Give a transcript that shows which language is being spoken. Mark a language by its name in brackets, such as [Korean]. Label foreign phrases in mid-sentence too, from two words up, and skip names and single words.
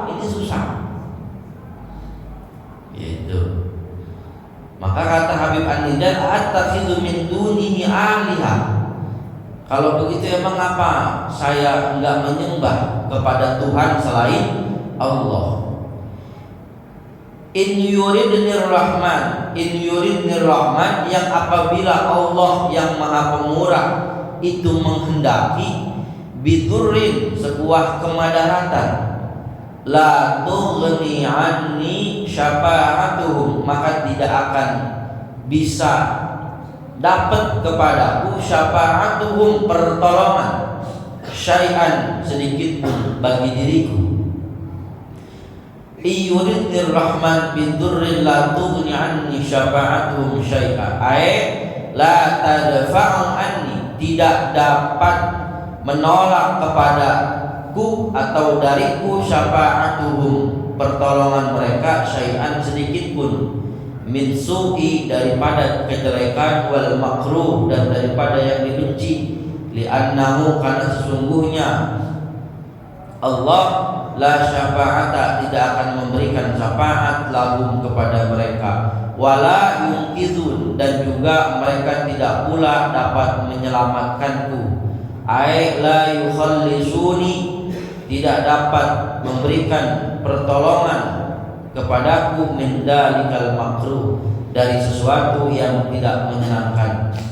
[Indonesian] Ini susah. Gitu. Maka kata Habib An-Najjar, [Arabic] "أأتخذ من دونه آلهة." [Indonesian] Kalau begitu emang apa saya enggak menyembah kepada Tuhan selain Allah? [Arabic] إن يردن الرحمن إن يردن الرحمن, [Indonesian] yang apabila Allah yang maha pemurah itu menghendaki, bidurrin, sebuah kemadaratan, [Arabic] لا تغن عني شفاعتهم, [Indonesian] maka tidak akan bisa dapat kepadaku syafa'atuhum, pertolongan, syai'an, sedikit pun bagi diriku. [Arabic] إن يردن الرحمن بضر لا تغن عني شفاعتهم شيئا أي لا تدفع عني, [Indonesian] tidak dapat menolak kepadaku atau dariku syafa'atuhum, pertolongan mereka, syai'an, sedikit pun, [Arabic] من سوء, [Indonesian] daripada kejelekan, [Arabic] والمكروه, [Indonesian] dan daripada yang dibenci, li'annahu, karena sesungguhnya Allah [Arabic] لا شفاعة, [Indonesian] tidak akan memberikan syafaat lahum, kepada mereka, [Arabic] ولا ينقذون, [Indonesian] dan juga mereka tidak pula dapat menyelamatkanku, [Arabic] أي لا يخلصوني, [Indonesian] tidak dapat memberikan pertolongan kepadaku, [Arabic] من ذلك المكروه, [Indonesian] dari sesuatu yang tidak menyenangkan.